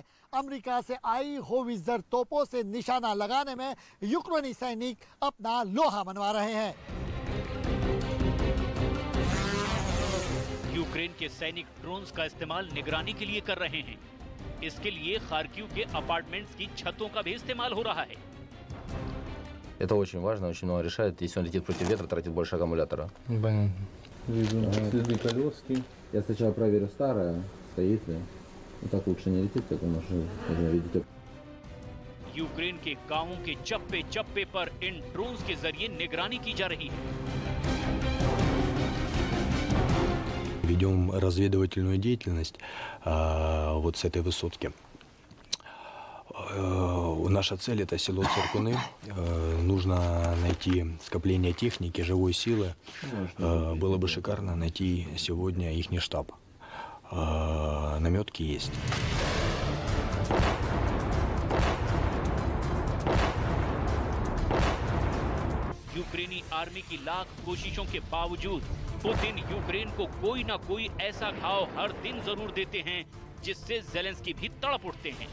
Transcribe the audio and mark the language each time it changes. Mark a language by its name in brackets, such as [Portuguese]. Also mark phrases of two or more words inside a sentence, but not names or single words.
[Hindi] अमेरिका से आई हॉवित्जर तोपों से निशाना लगाने में यूक्रेनी सैनिक अपना लोहा मनवा रहे हैं। यूक्रेन के सैनिक ड्रोन्स का इस्तेमाल निगरानी के लिए कर रहे हैं। इसके लिए खार्किव के अपार्टमेंट्स की छतों का भी इस्तेमाल हो रहा है। [Russian] Это очень важно, очень много решает. Если он летит против ветра, тратит больше аккумулятора. Понятно. Вижу следы колески. Я сначала проверю старое, стоит ли. Ну так лучше не летит, как вы можете видеть. [Hindi] यूक्रेन के गांवों के चप्पे चप्पे पर इन ड्रोन्स के जरिए निगरानी की जा रही है। [Russian] Ведем разведывательную деятельность вот с этой высотки. Наша цель — это село Циркуны. Нужно найти скопление техники, живой силы. Было бы шикарно найти сегодня ихний штаб. Наметки есть. [Hindi] यूक्रेनी आर्मी की लाख कोशिशों के बावजूद पुतिन यूक्रेन को कोई ना कोई ऐसा घाव हर दिन जरूर देते हैं जिससे जेलेंस्की भी तड़प उठते हैं।